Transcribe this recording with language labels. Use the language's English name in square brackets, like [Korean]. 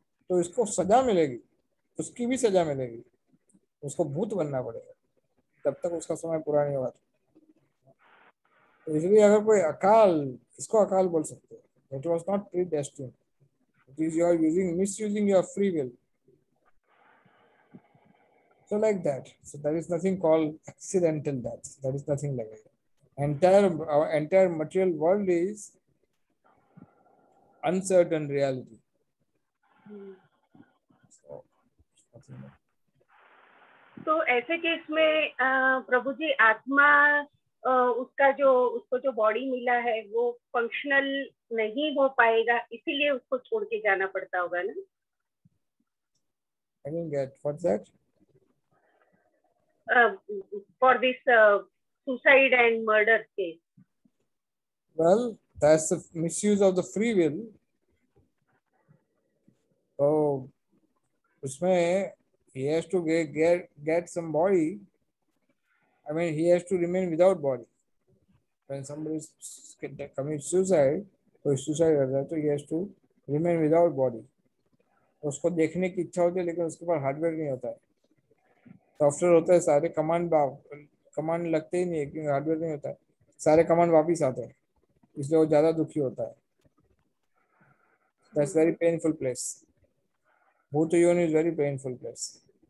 [Hindi] तो इसको सजा मिलेगी, उसकी भी सजा मिलेगी, उसको भूत बनना पड़ेगा तब तक उसका समय पूरा नहीं हुआ। तो इसलिए अगर कोई अकाल, इसको अकाल बोल सकते हैं। [English] It was not predestined, it is you are using misusing your free will. So like that. So there is nothing called accidental death. There is nothing like that. Our entire material world is uncertain reality. So, nothing like [Hindi] तो ऐसे case में प्रभु जी आत्मा उसको जो body मिला है वो functional नहीं हो पाएगा, इसीलिए उसको छोड़ के जाना पड़ता होगा ना? [English] I didn't get what's that? For this suicide and murder case. Well, that's the misuse of the free will. So [Hindi] उसमें [English] he has to get some body. I mean, he has to remain without body. When somebody commits suicide, [Hindi] तो suicide करता है तो [English] he has to remain without body. [Hindi] उसको देखने की इच्छा होती है लेकिन उसके पास हार्डवेयर नहीं होता है। सॉफ्टवेयर होता है, सारे कमांड लगते ही नहीं है क्योंकि हार्डवेयर नहीं होता है, सारे कमांड वापिस आते हैं, इसलिए वो ज्यादा दुखी होता है। [English] That's very painful place. Bhoot yoni is very painful place.